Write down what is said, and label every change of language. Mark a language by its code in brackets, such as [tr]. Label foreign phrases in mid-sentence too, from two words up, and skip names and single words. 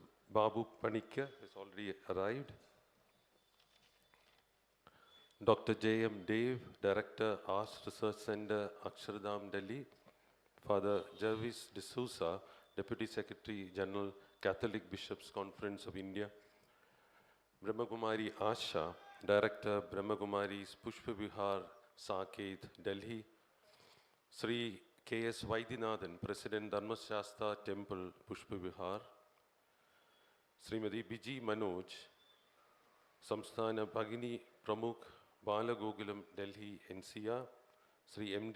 [en] Babu Panikya has already arrived, Dr. J.M. Dave, Director, Arts Research Center, Akshardham, Delhi, Father Jervis D'Souza, Deputy Secretary General, Catholic Bishops Conference of India, Brahmakumari Asha, Director, Brahmakumari's Pushpa Vihar, Saket, Delhi, Sri K.S. Vaidyanathan, President, Dharmashastra Temple, Pushpa Vihar, Srimati Biji Manoj, Samsthana Bhagini Pramukh, Balagokulam, Delhi, NCR, Sri M.D.